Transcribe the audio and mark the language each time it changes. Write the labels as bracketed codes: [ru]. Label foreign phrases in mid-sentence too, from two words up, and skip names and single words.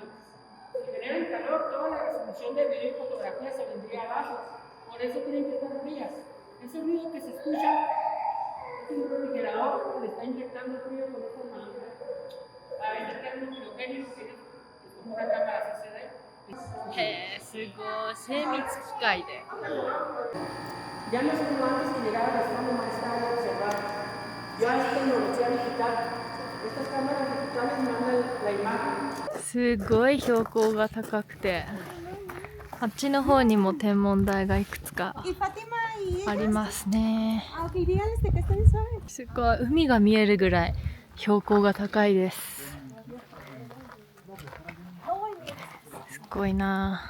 [es] Si generan calor, toda la resolución de video y fotografía se vendría abajo. Por eso tienen que estar frías. Ese ruido que se escucha es un refrigerador que le está inyectando frío con esa manera. Para inyectar un hidrogénio que es como una cámara CCD. [ja] へえ、すごい。精密機械で。 [es] Ya no es como antes que llegaba el astrónomo a esta área a observar. Ya es tecnología digital. Estas cámaras digitales mandan la imagen [ja] すごい標高が高くて、あっちの方にも天文台がいくつかありますね。すごい、海が見えるぐらい標高が高いです。すごいな。